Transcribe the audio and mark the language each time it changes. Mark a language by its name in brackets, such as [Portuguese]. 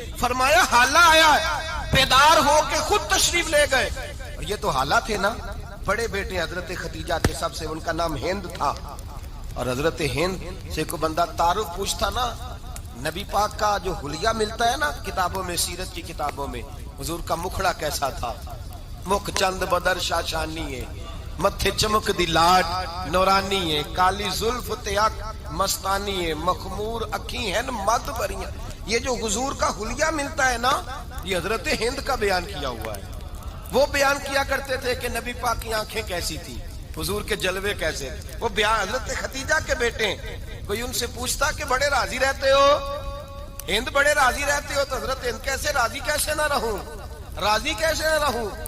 [Urdu] فرمایا حالہ آیا ہے، بیدار ہو کے خود تشریف لے گئے. اور یہ تو حالہ تھے نا، بڑے بیٹے حضرت خدیجہ کے سب سے، ان کا نام ہند تھا. اور حضرت ہند سے کوئی بندہ تعارف پوچھتا نا، نبی پاک کا جو حلیہ ملتا ہے نا کتابوں میں، سیرت کی کتابوں میں، حضور کا مکھڑا کیسا تھا. [Punjabi] مکھ چند بدر شاشانی ہے، متھے چمک دی لاٹ نورانی ہے، کالی زلف تے اک مستانی ہے مخمور اکھی ہیں مد بریاں. [Urdu] یہ جو حضور کا حلیہ ملتا ہے نا یہ حضرت ہند کا بیان کیا ہوا ہے. وہ بیان کیا کرتے تھے کہ نبی پاک کی آنکھیں کیسی تھی, حضور کے جلوے کیسے تھے. وہ بیان حضرت خدیجہ کے بیٹے ہیں. کوئی ان سے پوچھتا کہ بڑے راضی رہتے ہو, ہند بڑے راضی رہتے ہو, تو حضرت ہند کیسے راضی کیسے نہ رہوں, راضی کیسے نہ رہوں.